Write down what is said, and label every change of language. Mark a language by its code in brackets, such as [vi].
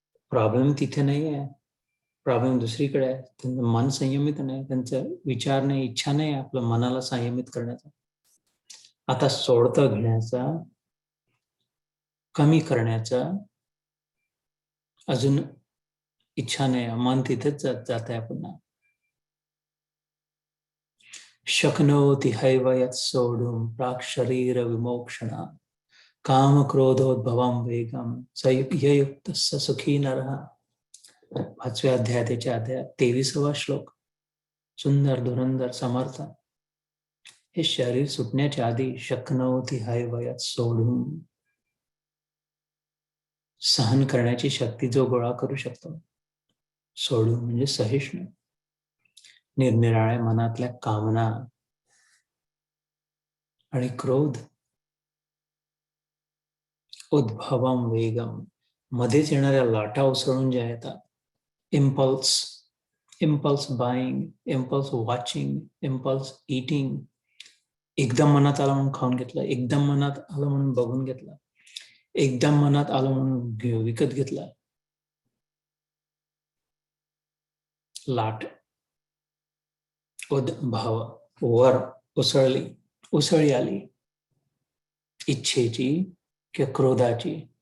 [mr] Problem तिथे नाही आहे, प्रॉब्लेम दुसरीकडे आहे. त्यांचं मन संयमित नाही, त्यांचा विचार नाही, इच्छा नाही आपलं मनाला संयमित करण्याचा. आता सोडतं घेण्याचा, कमी करण्याचा अजून इच्छा नाही, मन तिथेच जात आहे पुन्हा. [sa] शक्नोति हैव यत् सोढुं प्राक् शरीर विमोक्षणा काम क्रोधोद्भवं वेगम संयुक्त सुखी नरः. [mr] 5व्या अध्यायाच्या 23वा श्लोक. सुंदर धुरंधर समर्थ. हे शरीर सुटण्याच्या आधी [sa] शक्नोति हैव यत् सोढुं, [mr] सहन करण्याची शक्ती जो गोळा करू शकतो. सोडून म्हणजे सहिष्णू, निरनिराळ्या मनातल्या कामना आणि क्रोध. उद्भवम वेगम, मध्येच येणाऱ्या लाटा उसळून ज्या येतात. [en] Impulse, impulse buying, impulse watching, impulse eating. [mr] एकदम मनात आलं म्हणून खाऊन घेतलं, एकदम मनात आलं म्हणून बघून घेतलं, एकदम मनात आलं म्हणून विकत घेतला. लाट, उद्भव, वर उसळली, उसळी आली इच्छेची किंवा क्रोधाची.